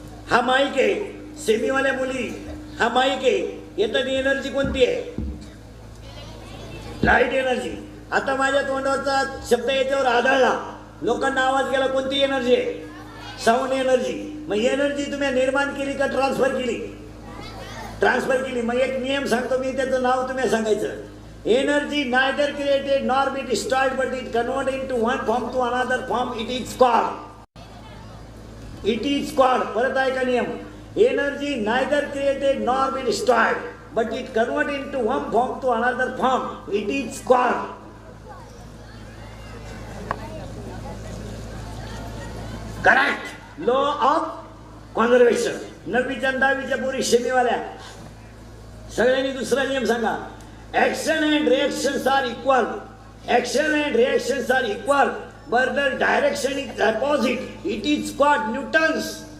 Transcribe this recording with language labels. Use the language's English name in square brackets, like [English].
[Marathi] हा माईक आहे, सेमीवाल्या मुली हा माईक आहे, येतात एनर्जी कोणती आहे, लाईट एनर्जी. आता माझ्या तोंडाचा शब्द याच्यावर आढळला, लोकांना आवाज गेला, कोणती एनर्जी आहे, साऊंड एनर्जी. मग एनर्जी तुम्ही निर्माण केली का ट्रान्सफर केली, ट्रान्सफर केली. मग एक नियम सांगतो मी, त्याचं नाव तुम्ही सांगायचं. [English] Energy neither created nor be destroyed, but it converted into one form to another form. It is called. It is called. [Marathi] परत ऐका नियम. [English] Energy neither created nor be destroyed, but it converted into one form to another form. It is called. Correct. Law of conservation. [Marathi] 9वीच्या 10वीच्या पोरी शेमीवाल्या सगळ्यांनी दुसरा नियम सांगा. [English] Action and reactions are equal. Action and reactions are equal, but the direction is opposite. It is called Newton's.